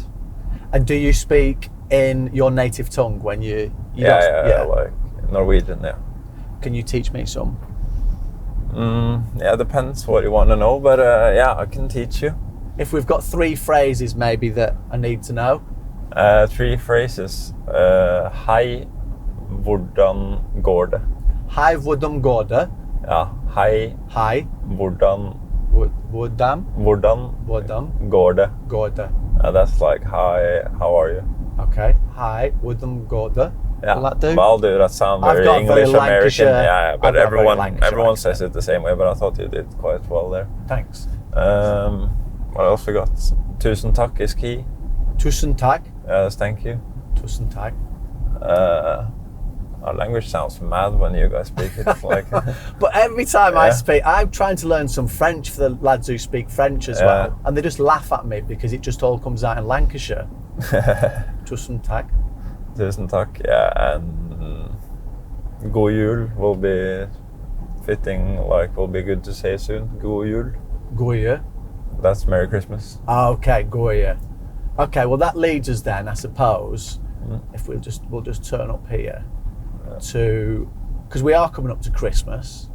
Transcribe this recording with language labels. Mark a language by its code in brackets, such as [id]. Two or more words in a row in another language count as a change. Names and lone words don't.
[en] And do you speak in your native tongue when you yeah, like Norwegian, yeah. Can you teach me some? Yeah, depends what you want to know, but yeah, I can teach you. If we've got 3 phrases maybe that I need to know. 3 phrases. [no] Hei, hvordan går det? Hei, hvordan går det? Ja, hei. Hei. Hvordan går det? Går det. [en] That's like, hi, how are you? [no] Okay. Hei, hvordan går det? [en] Yeah, Will that do? Well, I'll do that. Sound I've very got very English American. Lancashire- Yeah, I've but got very everyone Lancashire says accent. it the same way. But I thought you did quite well there. Thanks. What else we got? [no] Tusen takk [en] is key. [no] Tusen tack. [en] Yes, thank you. [no] Tusen tack. [en] Our language sounds mad when you guys speak it. Like, But every time I speak, I'm trying to learn some French for the lads who speak French as well, and they just laugh at me because it just all comes out in Lancashire. [no] Tusen tack. Tusen takk, [en] yeah, and [no] God jul [en] will be fitting, like, will be good to say soon. [no] God jul. Goya. [en] That's Merry Christmas. [no] Okay, Goya. [en] Okay, well that leads us then, I suppose, if we'll just turn up here to, because we are coming up to Christmas.